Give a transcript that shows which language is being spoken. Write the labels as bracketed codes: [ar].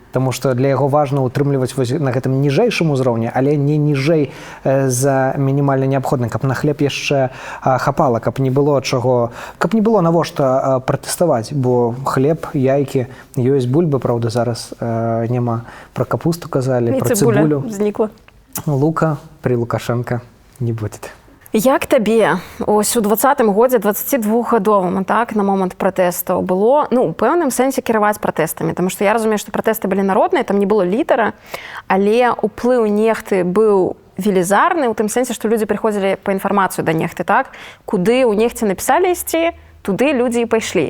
[be] Таму што для яго важна ўтрымліваць на гэтым ніжэйшым узроўні, але не ніжэй за мінімальна неабходным, каб на хлеб яшчэ хапала, каб не было чаго, каб не было навошта пратэставаць, бо хлеб, яйкі, ёсць бульба, праўда, зараз няма. Пра капусту казалі, пра цыбулю. Знікла. [ru] Лука при Лукашенко не будет. [be] Як табе ось у 20-м годзе 22гадовым, так, на момант пратэстаў было, ну, у пэўным сэнсе кіраваць пратэстамі, таму што я разумею, што пратэсты былі народныя, там не было лідара, але ўплыў нехты быў велізарны, у тым сэнсе, што людзі прыходзілі па інфармацыю да нехты, так, куды ў нехце напісалі ісці, туды людзі і пайшлі.